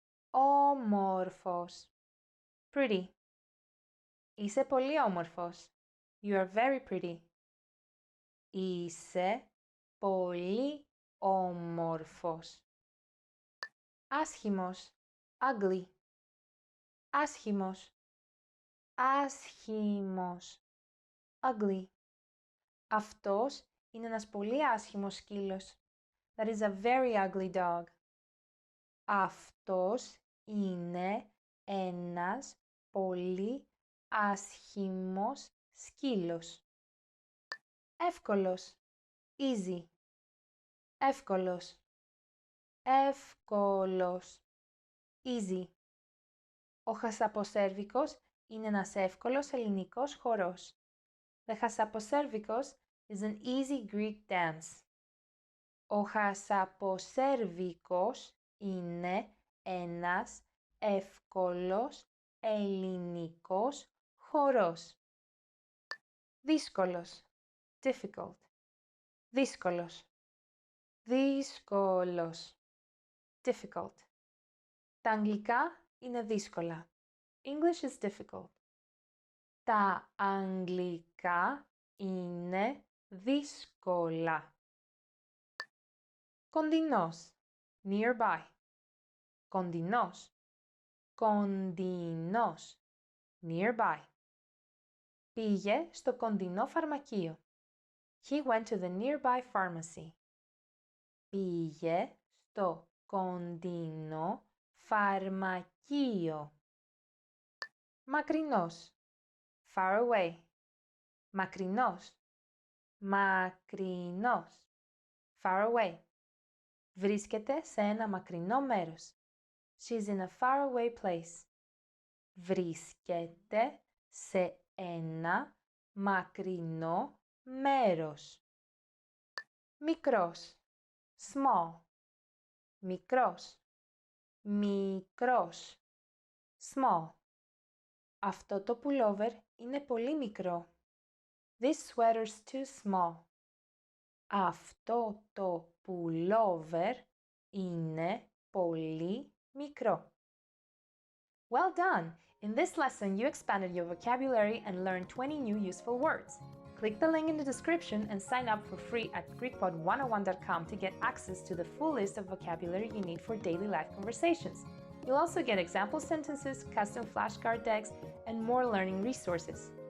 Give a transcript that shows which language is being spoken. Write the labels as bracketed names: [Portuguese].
[Greek] Όμορφος. [English] Pretty. [Greek] Είσαι πολύ όμορφος. [English] You are very pretty. [Greek] Είσαι πολύ όμορφος. Άσχημος, [English] ugly. [Greek] Άσχημος, άσχημος, [English] ugly. [Greek] Αυτός είναι ένας πολύ άσχημος σκύλος. [English] That is a very ugly dog. [Greek] Αυτός είναι ένας πολύ άσχημος σκύλος. Εύκολος, [English] easy. [Greek] Εύκολος, εύκολος, [English] easy. [Greek] Ο χασαποσέρβικος είναι ένας εύκολος ελληνικός χορός. [English] The χασαποσέρβικος is an easy Greek dance. [Greek] Ο χασαποσέρβικος είναι ένας εύκολος ελληνικός χορός. Δύσκολος, [English] difficult. [Greek] Δύσκολος, δύσκολος, [English] difficult. [Greek] Τα αγγλικά είναι δύσκολα. [English] English is difficult. [Greek] Τα αγγλικά είναι δύσκολα. Κοντινός, [English] nearby. [Greek] Κοντινός, κοντινός, [English] nearby. [Greek] Πήγε στο κοντινό φαρμακείο. [English] He went to the nearby pharmacy. [Greek] Πήγε στο κοντινό φαρμακείο. Μακρινός, [English] far away. [Greek] Μακρινός, μακρινός, [English] far away. [Greek] Βρίσκεται σε ένα μακρινό μέρος. [English] She's in a far away place. [Greek] Βρίσκεται σε ένα μακρινό μέρος. Μικρός, [English] small. [Greek] Μικρός, μικρός, [English] small. [Greek] Αυτό το pullover είναι πολύ μικρό. [English] This sweater's too small. [Greek] Αυτό το pullover είναι πολύ μικρό. [English] Well done! In this lesson, you expanded your vocabulary and learned 20 new useful words. Click the link in the description and sign up for free at GreekPod101.com to get access to the full list of vocabulary you need for daily life conversations. You'll also get example sentences, custom flashcard decks, and more learning resources.